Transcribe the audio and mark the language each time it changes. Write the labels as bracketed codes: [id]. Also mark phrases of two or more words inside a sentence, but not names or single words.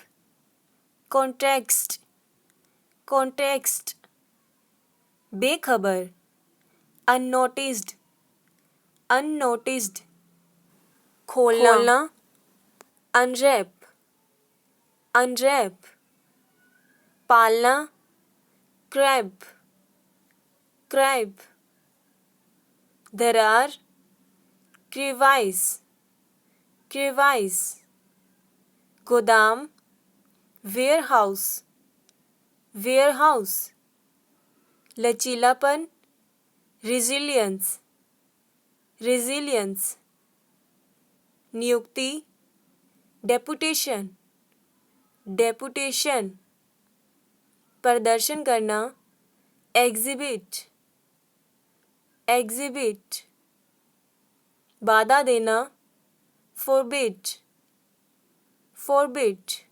[en] context, context, [hi] बेखबर, [en] unnoticed, unnoticed, खोलना, unwrap, unwrap, पालना, crab, crab, दरार, crevice, crevice, [hi] गोदाम, warehouse, [en] वेयरहाउस, लचीलापन, resilience, resilience, नियुक्ति, deputation, deputation, [hi] प्रदर्शन करना, [en] exhibit, exhibit, [hi] बाधा देना, [en] forbid, forbid,